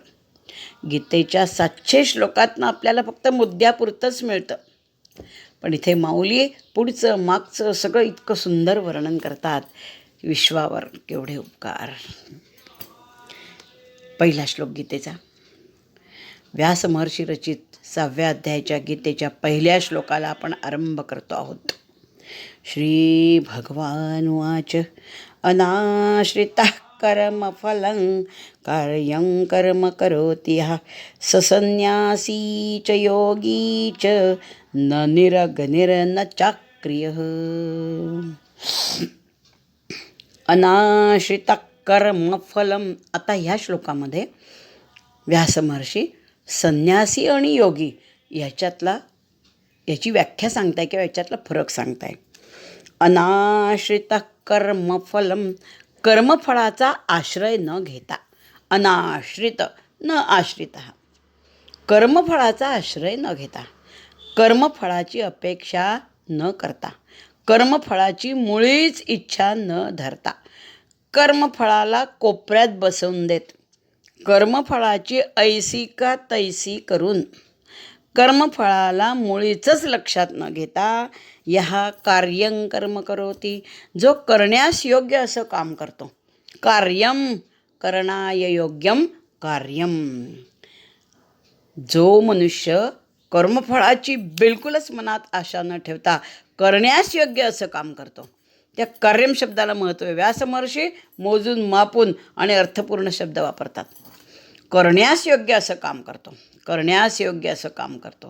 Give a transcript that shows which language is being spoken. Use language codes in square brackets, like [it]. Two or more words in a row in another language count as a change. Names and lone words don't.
[mr] गीतेच्या 700 श्लोकातनं आपल्याला फक्त मुद्द्यापुरतंच मिळतं, पण इथे माऊली पुढचं मागचं सगळं इतकं सुंदर वर्णन करतात. विश्वावर केवढे उपकार. पहिला श्लोक गीतेचा. व्यास महर्षी रचित 6व्या अध्यायाच्या गीतेच्या पहिल्या श्लोकाला आपण आरंभ करतो आहोत. [sa] श्री भगवान उवाच अनाश्रितः कर्मफलं कार्यं कर्म करोति यः स संन्यासी च योगी च न निरग्निर्न चाक्रियः. अनाश्रित कर्मफलम. [mr] आता ह्या श्लोकामध्ये व्यास महर्षी संन्यासी आणि योगी याची व्याख्या सांगताय किंवा याच्यातला फरक सांगताय. [sa] अनाश्रित कर्मफलम, [mr] कर्मफळाचा आश्रय न घेता. अनाश्रित न आश्रित, कर्मफळाचा आश्रय न घेता, कर्मफळाची अपेक्षा न करता, कर्मफळाची मुळीच इच्छा न धरता, कर्मफळाला कोपऱ्यात बसवून देत, कर्मफळाची ऐसी का तैसी करून, कर्मफळाला मुळीचंच लक्षात न घेता, ह्या [sa] कार्यं कर्म करोती, [mr] जो करण्यास योग्य असं काम करतो. [sa] कार्यं करणाय योग्यं कार्यं. [mr] जो मनुष्य कर्मफळाची बिलकुलच मनात आशा न ठेवता करण्यास योग्य असं काम करतो, त्या कार्यम शब्दाला महत्त्व आहे. व्यास महर्षी मोजून मापून आणि अर्थपूर्ण शब्द वापरतात. करण्यास योग्य असं काम करतो, करण्यास योग्य असं काम करतो.